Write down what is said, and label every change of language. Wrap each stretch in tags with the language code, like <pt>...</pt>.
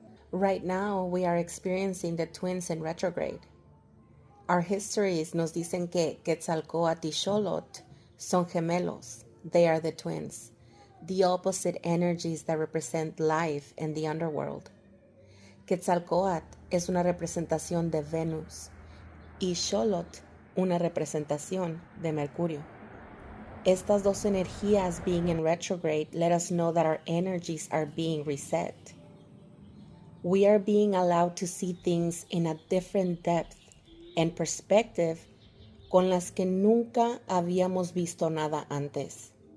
<en>Right now, we are experiencing the twins in retrograde. Our histories</en> <es>nos dicen que QuetzalCoatl y Xolotl son gemelos.</es> <en>They are the twins, the opposite energies that represent life in the underworld.</en> <es>QuetzalCoatl es una representación de Venus y Xolotl una representación de Mercurio. Estas dos energías</es> <en>being in retrograde let us know that our energies are being reset. We are being allowed to see things in a different depth and perspective</en> <es>con las que nunca habíamos visto nada antes.</es>